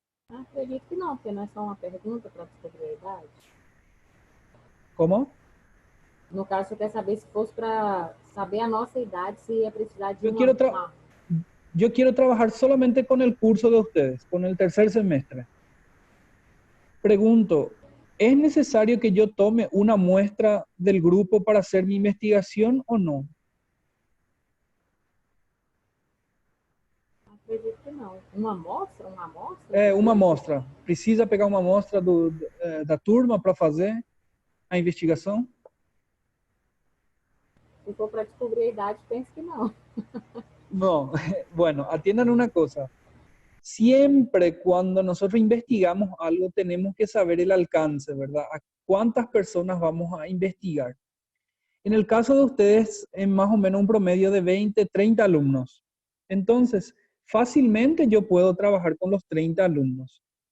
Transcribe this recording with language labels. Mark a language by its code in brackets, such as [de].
[pt] Acredito que não, porque não é só uma pergunta para descobrir a idade. [es] ¿Cómo? [pt] No caso, você quer saber se fosse para saber a nossa idade, se ia precisar de [es] Yo quiero, yo quiero trabajar solamente con el curso de ustedes, con el tercer semestre. Pregunto, ¿es necesario que yo tome una muestra del grupo para hacer mi investigación o no? [pt] Acredito que não. Uma amostra? Uma amostra? Uma amostra. Precisa pegar uma amostra da turma para fazer a investigação? Se for para descobrir a idade, penso que não. [es] No, bueno, atiendan una cosa. Siempre cuando nosotros investigamos algo tenemos que saber el alcance, ¿verdad? ¿A cuántas personas vamos a investigar? En el caso de ustedes, en más o menos un promedio de 20, 30 alumnos. Entonces, fácilmente yo puedo trabajar con los 30 alumnos.